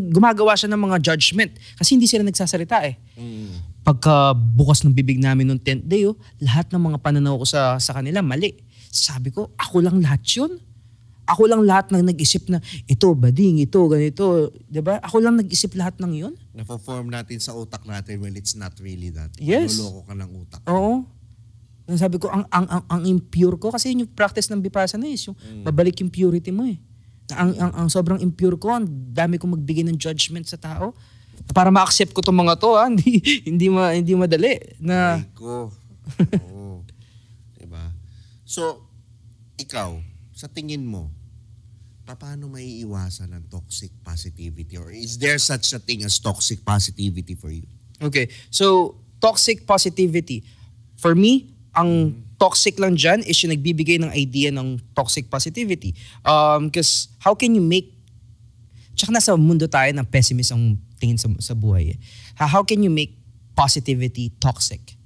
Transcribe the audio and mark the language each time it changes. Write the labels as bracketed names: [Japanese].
[Filipino] Gumagawa siya ng mga judgment kasi hindi sila nagsasalita eh. Pagka bukas ng bibig namin noong 10th day, lahat ng mga pananaw ko sa kanila, mali. Sabi ko, ako lang lahat yun? ako lang lahat ng nag-isip na ito, bading, ito, ganito. Diba? Ako lang nag-isip lahat ng yun. Na-form natin sa utak natin, [English] well, it's not really that. Yes. [Filipino] Niloloko ka ng utak. Oo. Sabi ko, ang impure ko, kasi yung practice ng Vipassana is yung babalik yung purity mo eh. Ang sobrang impure ko, ang dami kong magbigay ng judgment sa tao. Para ma-accept ko itong mga to, ha? Hindi madali. Na... Ay ko. Oo. Diba? So, ikaw, sa tingin mo, paano maiiwasan ang toxic positivity? [English] Or is there such a thing as toxic positivity for you? Okay. So, toxic positivity. For me, [Filipino] ang toxic lang dyan [English] is yung nagbibigay ng idea ng toxic positivity. Because how can you make... [Filipino] Tsaka nasa mundo tayo ng pessimist ang tingin sa buhay. [English] How can you make positivity toxic?